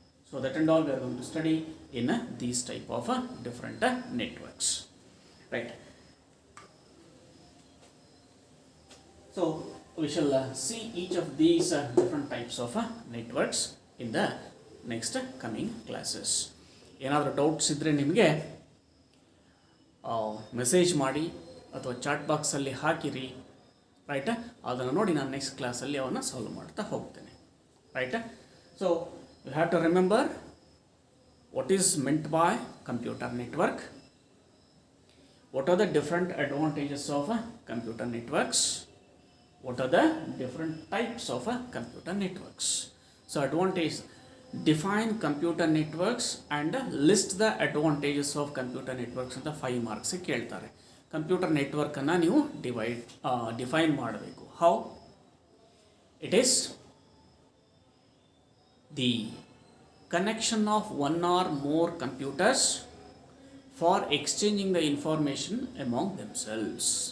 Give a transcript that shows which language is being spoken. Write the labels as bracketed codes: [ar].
[en] So that and all we are going to study in these type of different networks. Right. So we shall see each of these different types of networks in the next coming classes. [kn] ಏನಾದರೂ doubts ಇದ್ದರೆ ನಿಮಗೆ message ಮಾಡಿ ಅಥವಾ chat ಬಾಕ್ಸಲ್ಲಿ ಹಾಕಿರಿ. ರೈಟಾ? ಅದನ್ನು ನೋಡಿ ನಾನು ನೆಕ್ಸ್ಟ್ ಕ್ಲಾಸಲ್ಲಿ ಅವನ್ನ ಸಾಲ್ವ್ ಮಾಡ್ತಾ ಹೋಗ್ತೇನೆ. ರೈಟಾ? [en] So you have to remember what is meant by computer network, what are the different advantages of computer networks, what are the different types of computer networks. So advantage, define computer networks and list the advantages of computer networks [kn] ಅಂತ [en] 5 marks [kn] ಕೇಳ್ತಾರೆ. Computer ನೆಟ್ವರ್ಕನ್ನು ನೀವು define ಮಾಡಬೇಕು. [en] How? It is the connection of one or more computers for exchanging the information among themselves.